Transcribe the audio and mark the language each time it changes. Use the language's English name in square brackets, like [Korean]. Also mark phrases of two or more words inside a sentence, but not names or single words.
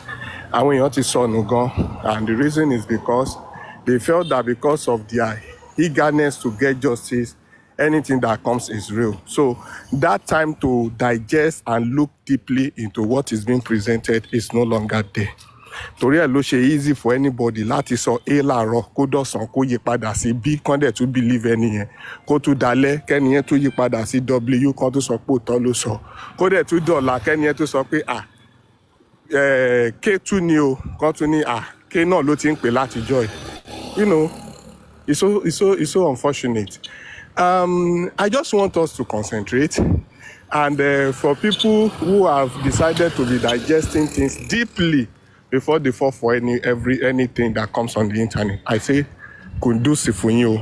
[English] And when you saw Nugon, and the reason is because they felt that because of their eagerness to get justice, anything that comes is real. So that time to digest and look deeply into what is being presented is no longer there. [Yoruba] Torí ẹ̀ ló ṣe [English] easy for anybody [Yoruba] láti sọ A láàárọ̀ kó dọ̀sán kó yí padà sí B kán dẹ̀ tún believe ẹni yẹn kó tún dalẹ̀ kẹ́ni yẹn tún yí padà sí W kán tún sọ pé òótọ́ ló sọ kó dẹ̀ tún dọ̀la kẹ́ni yẹn tún sọ pé K tún ni o kán tún ní K náà ló ti ń pè látijọ́ ẹ̀. [English] You know, it's so unfortunate. I just want us to concentrate, and for people who have decided to be digesting things deeply before they fall for anything that comes on the internet, I say, kudos for you.